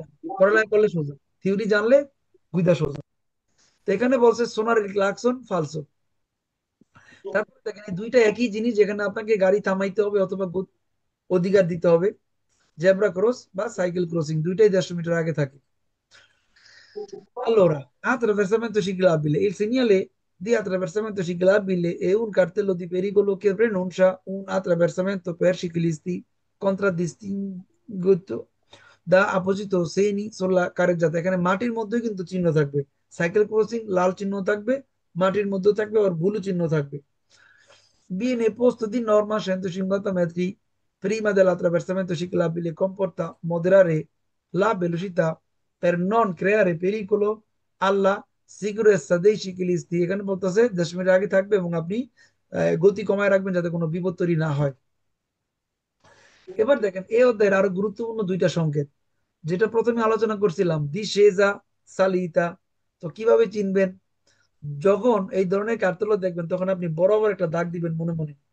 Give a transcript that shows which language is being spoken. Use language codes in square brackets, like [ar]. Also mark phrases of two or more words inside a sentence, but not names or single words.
[bn] পড়ালেখা করলে সোজা, থিওরি জানলে বুঝা সোজা। তো এখানে বলছে [it] suonare clacson falso. [bn] তারপর দেখেন এই দুইটা একই জিনিস, যেখানে আপনাকে গাড়ি থামাইতে হবে অথবা অধিকার দিতে হবে। [en] zebra cross [bn] বা [en] cycle crossing [bn] দুইটাই 150 মিটার আগে থাকে। [it] Allora, attraversamento ciclabile. Il segnale di attraversamento ciclabile è un cartello di pericolo che preannuncia un attraversamento per ciclisti contraddistinguito da apposito segni sulla carreggiata। [bn] এখানে মাটির মধ্যে কিন্তু চিহ্ন থাকবে। [en] cycle crossing [bn] লাল চিহ্ন থাকবে, মাটির মধ্যে থাকবে, আর ব্লু চিহ্ন থাকবে। [it] Viene posto di norma a 150 metri prima dell'attraversamento ciclabile, comporta moderare la velocità per non creare pericolo alla sicurezza dei ciclisti। [bn] এখানে বলতেছে 10 মিনিট আগে থাকবে এবং আপনি গতি কমায় রাখবেন যাতে কোনো বিপদ তৈরি না হয়। এবার দেখেন এই অধ্যায়ের আরো গুরুত্বপূর্ণ দুইটা সংকেত, যেটা প্রথমে আলোচনা করছিলাম, [it] discesa, salita. [bn] তো কিভাবে চিনবেন? যখন এই ধরনের কার্তেল দেখবেন তখন আপনি বরাবর একটা দাগ দিবেন মনে মনে।